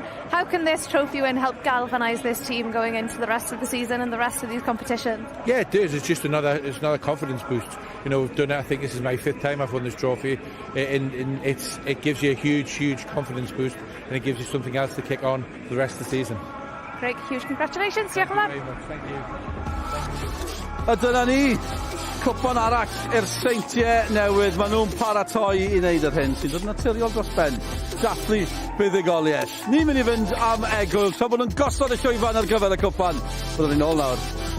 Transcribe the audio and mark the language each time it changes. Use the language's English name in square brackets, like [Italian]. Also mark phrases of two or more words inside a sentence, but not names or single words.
[English] How can this trophy win help galvanise this team going into the rest of the season and the rest of these competitions? Yeah, it does. It's just another confidence boost. You know, we've done it. I think this is my 5th time I've won this trophy, and it gives you a huge confidence boost, and it gives you something else to kick on for the rest of the season. Great, huge congratulations. Thank you very much. Thank you. [Welsh] A dyna ni, cwpan arall i'r seintiau newydd. Maen nhw'n paratoi i wneud yr hyn sy'n dod naturiol dros ben. Dathlu buddigoliaeth. Ni'n mynd i fynd am egl, tra bod nhw'n gosod y llwyfan ar gyfer y cwpan. Byddwn ni'n ôl nawr.